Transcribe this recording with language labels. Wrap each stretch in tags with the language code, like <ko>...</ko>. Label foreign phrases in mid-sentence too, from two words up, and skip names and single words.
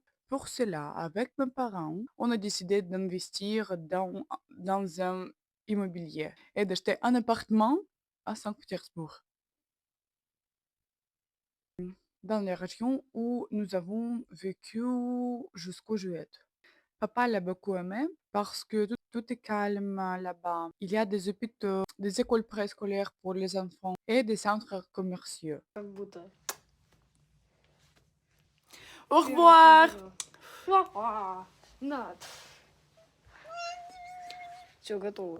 <fr>Pour cela, avec mes parents, on a décidé d'investir dans un immobilier et d'acheter un appartement à Saint-Pétersbourg, dans la région où nous avons vécu jusqu'au juillet. Papa l'a beaucoup aimé parce que tout est calme là-bas. Il y a des hôpitaux, des écoles préscolaires pour les enfants et des centres commerciaux.</fr> <ru>Как будто.</ru> <fr>Au revoir!</fr> <ru>На. Все, готово.</ru>